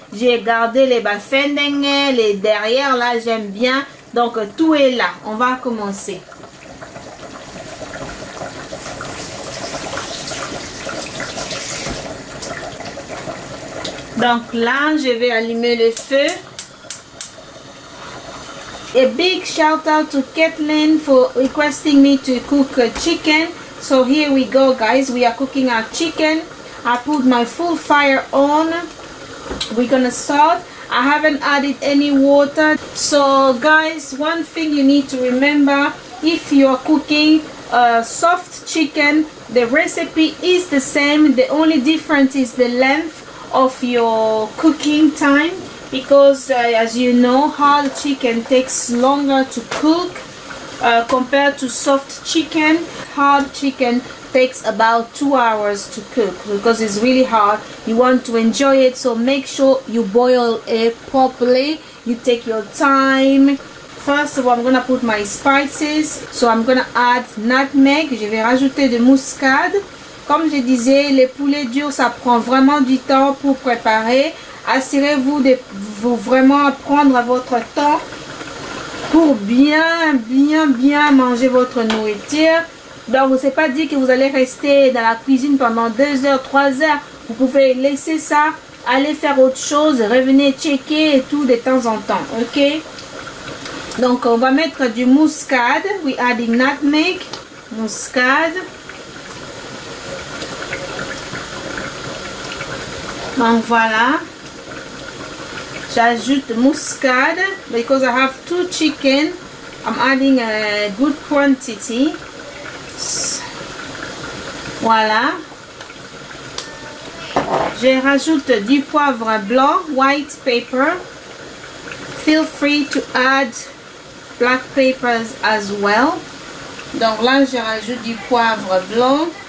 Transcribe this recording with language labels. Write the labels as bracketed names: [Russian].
[French] J'ai gardé les bafendeng, les derrière là, j'aime bien. Donc tout est là. On va commencer. Donc là, je vais allumer le feu. [English] A big shout out to Kathleen for requesting me to cook chicken. So here we go guys. We are cooking our chicken. I put my full fire on. We're gonna start. I haven't added any water. So guys, one thing you need to remember, if you are cooking soft chicken, the recipe is the same. The only difference is the length of your cooking time, because as you know, hard chicken takes longer to cook compared to soft chicken. Hard chicken takes about 2 hours to cook because it's really hard. You want to enjoy it, so make sure you boil it properly. You take your time. First of all, I'm gonna put my spices. So I'm gonna add nutmeg. [French] Je vais rajouter de muscade. Comme je disais, les poulets durs, ça prend vraiment du temps pour préparer. assurez-vous de vous vraiment prendre votre temps pour bien manger votre nourriture. Donc, c'est pas dit que vous allez rester dans la cuisine pendant 2 heures, 3 heures. Vous pouvez laisser ça, aller faire autre chose, revenir checker et tout de temps en temps, ok? Donc, on va mettre du muscade. [English] We adding nutmeg, [French] muscade. Donc, voilà. J'ajoute muscade [English] because I have 2 chicken. I'm adding a good quantity. [French] Voilà. Je rajoute du poivre blanc, [English] white pepper. Feel free to add black peppers as well. [French] Donc là, je rajoute du poivre blanc.